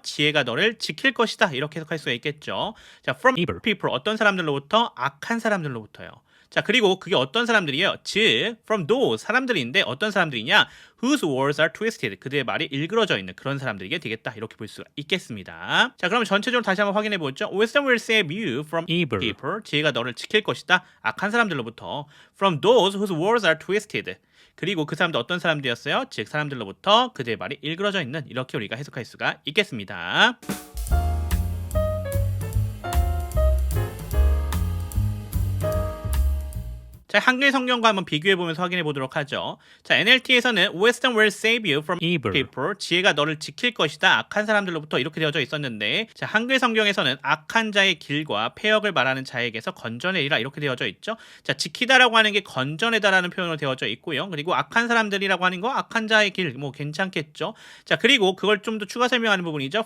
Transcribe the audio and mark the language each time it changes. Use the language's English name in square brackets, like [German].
[Korean] 지혜가 너를 지킬 것이다 이렇게 해석할 수가 있겠죠. 자, [English] from evil people [Korean] 어떤 사람들로부터 악한 사람들로부터요. 자, 그리고 그게 어떤 사람들이에요? 즉, from those 사람들인데 어떤 사람들이냐? [English] whose words are twisted [Korean] 그들의 말이 일그러져 있는 그런 사람들에게 되겠다 이렇게 볼 수가 있겠습니다. 자, 그럼 전체적으로 다시 한번 확인해 보죠. [English] Wisdom will save you from evil people [Korean] 지혜가 너를 지킬 것이다 악한 사람들로부터 [English] from those whose words are twisted [Korean] 그리고 그 사람들 어떤 사람들이었어요? 즉 사람들로부터 그들의 말이 일그러져 있는 이렇게 우리가 해석할 수가 있겠습니다. 자, 자, 한글 성경과 한번 비교해 보면서 확인해 보도록 하죠. 자, NLT에서는 [English] Wisdom will save you from evil people. [Korean] 지혜가 너를 지킬 것이다. 악한 사람들로부터 이렇게 되어져 있었는데, 자, 한글 성경에서는 악한 자의 길과 폐역을 말하는 자에게서 건져내리라 이렇게 되어져 있죠. 자, 지키다라고 하는 게 건져내다라는 표현으로 되어져 있고요. 그리고 악한 사람들이라고 하는 거 악한 자의 길 뭐 괜찮겠죠. 자, 그리고 그걸 좀 더 추가 설명하는 부분이죠.